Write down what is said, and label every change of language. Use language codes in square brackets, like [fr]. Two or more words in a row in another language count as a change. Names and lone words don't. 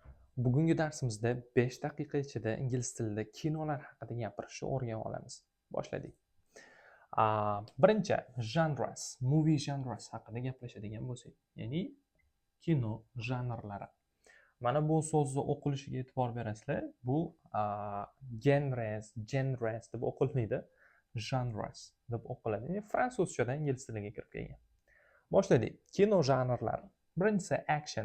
[uz] Bugungi darsimizda 5 daqiqa ichida ingliz tilida kinolar haqida gapirishni o'rganib olamiz. Boshladik. Birinchi genres, [en] movie genres [uz] haqida gaplashadigan bo'lsak, ya'ni kino janrlari. Mana bu so'zni o'qilishiga e'tibor berasizlar. Bu genres deb o'qilmaydi, genres deb o'qiladi. Ya'ni fransuzchadan ingliz tiliga kirib kelgan. Boshladik. Kino janrlari. Birinchisi action.